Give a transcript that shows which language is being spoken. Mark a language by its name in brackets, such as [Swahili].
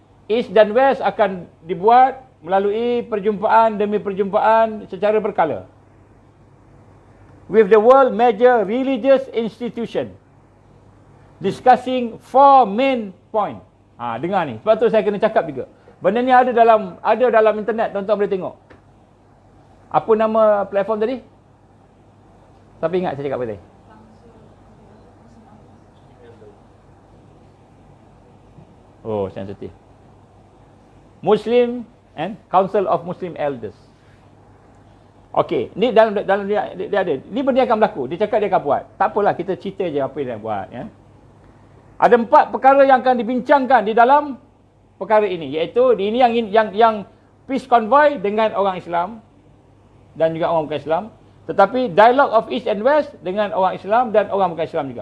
[Malay] East dan West akan dibuat melalui perjumpaan demi perjumpaan secara berkala. [English] With the world major religious institution discussing 4 main point. [Malay] Dengar ni. Sebab tu saya kena cakap juga. Benda ni ada dalam internet, tuan-tuan boleh tengok. Apa nama platform tadi? Siapa ingat saya cakap apa tadi? Oh, sensitif. [English] Muslim and Council of Muslim Elders. [Malay] Okey, ni dalam dia ada. Ni benda akan berlaku. Dia cakap dia akan buat. Tak apalah, kita cerita je apa yang dia buat, ya. Ada 4 perkara yang akan dibincangkan di dalam perkara ini, iaitu ini yang peace convoy dengan orang Islam dan juga orang bukan Islam, tetapi dialogue of East and West dengan orang Islam dan orang bukan Islam juga.